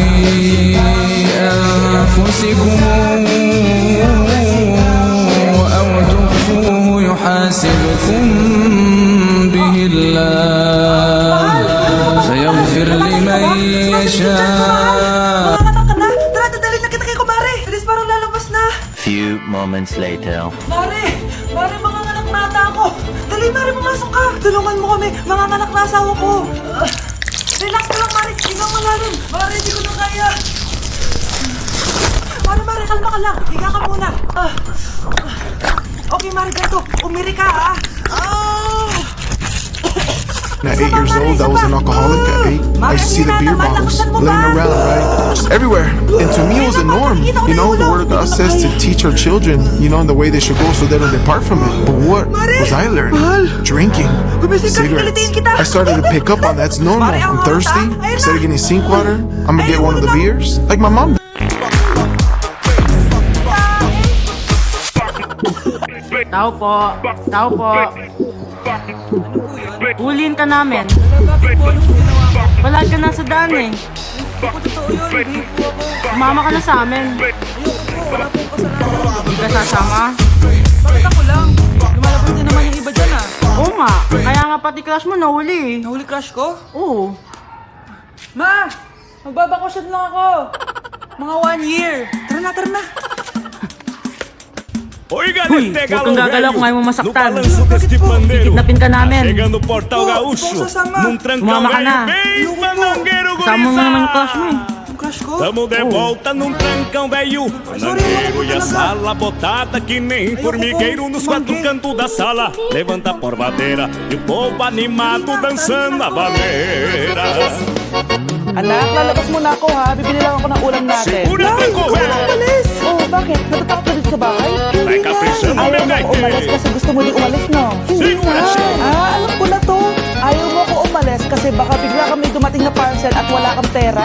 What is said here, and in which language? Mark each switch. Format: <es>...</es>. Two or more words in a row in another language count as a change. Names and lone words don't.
<ar>أنفسكم أو تخفوه يحاسبكم به الله فيغفر لمن يشاء.</ar> <tl>Tara, dadalhin na kita kay kumare. Alis, parang lalabas na.</tl> <en>Few moments later.</en> <tl>Mare, manganganak na ata ako. Dali, Mare, pumasok ka. Tulungan mo kami, manganganak na asawa ko. Relax ka lang, Mare. Higa malalim. Mare, hindi ko na kaya. Mare, kalma ka lang. Higa ka muna. Okay, Mare, ganito. Umiri ka, ah.</tl> <en>At 8 years old, I was an alcoholic. At 8, I used to see the beer bottles laying around, right? Just everywhere. And to me, it was a norm. You know, the Word of God says to teach our children, you know, in the way they should go so they don't depart from it. But what was I learning? Drinking, cigarettes. I started to pick up on that's normal. I'm thirsty. Instead of getting sink water, I'm gonna get one of the beers. Like my mom.</en> <tl>Tao po. Huliin ka namin. Wala ka na sa daan eh. Sumama ka na sa amin. Wala pong kasalanan. Hindi ka sasama? Bakit ako lang? Lumalabas din naman yung iba dyan ah. Oo nga. Kaya nga pati crush mo nahuli. Nahuli crush ko? Oo. Ma! Magbabakasyon lang ako. Mga 1 year. Tara na, tara na.</tl> <pt>Oiga,</pt> <tl>Huy,</tl> <pt>este</pt> <tl>huwag kang</tl> <pt>galo</pt> <tl>gagalaw kung ayaw mo</tl> <pt>velho, no</pt> <tl>masaktan.</tl> <pt>balanço deste pandeiro,</pt> <tl>Kidnapin ka namin.</tl> <pt>chegando o portal gaúcho, num trancão</pt> <tl>Sumama ka na.</tl> <pt>velho, bem manangueiro</pt> <tl>Kasama mo naman yung crush mo eh. Yung crush ko?</tl> <pt>Tamo de volta num trancão velho, manangueiro e a sala botada que nem formigueiro nos quatro cantos da sala. Levanta a porvadeira e o povo animado dançando a baleira.</pt> <tl>Anak, lalabas muna ako ha. Bibili lang ako ng ulam natin.</tl> <pt>Segura, Franco,</pt> <tl>ikaw eh. na umalis. Oh, bakit? Natatakot ka dito sa bahay?</tl> <pt>Vai caprichando,</pt> <tl>Ayaw</tl> <pt>meu</pt> <tl>mo ako</tl> <pt>gaite.</pt> <tl>umalis kasi gusto mo din umalis, no? Hindi</tl> <pt>Segura</pt> <tl>na. siya. Alam ko na to. Ayaw mo ako umalis kasi baka bigla kami dumating na parcel at wala kang pera.</tl>